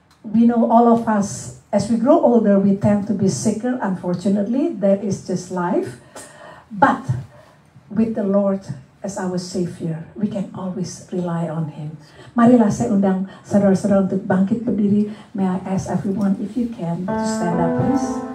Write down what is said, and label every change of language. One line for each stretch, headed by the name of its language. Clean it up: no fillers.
English: We know all of us, as we grow older, we tend to be sicker. Unfortunately, that is just life. But with the Lord as our Savior, we can always rely on Him.
Indonesian: Marilah saya undang saudara-saudara untuk bangkit berdiri.
English: May I ask everyone, if you can, to stand up, please.